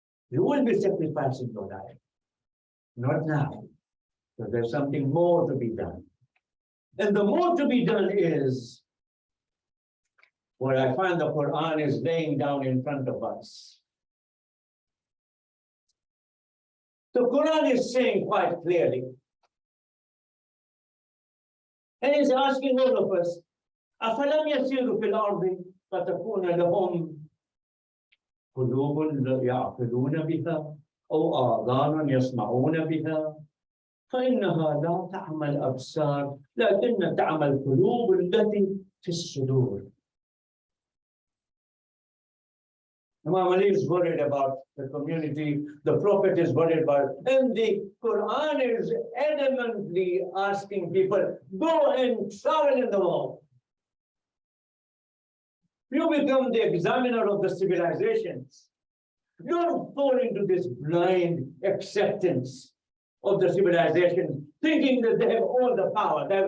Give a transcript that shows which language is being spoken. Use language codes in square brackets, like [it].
[en] You will be sacrificing your life. Not now. So there's something more to be done. And the more to be done is what I find the Quran is laying down in front of us. The Quran is saying quite clearly, and it's asking all of us, [ar] أَفَلَمْ يَسِيرُوا فِي الْأَرْضِ فَتَكُونَ لَهُمْ قلوب يعقلون بها أو آذان يسمعون بها فإنها لا تعمى الأبصار لكن تعمى القلوب التي في الصدور. [en] Imam Ali is worried about the community, the Prophet is worried about it, and the Quran is adamantly asking people, go and travel in the world. You become the examiner of the civilizations. You don't fall into this blind acceptance of the civilization, thinking that they have all the power.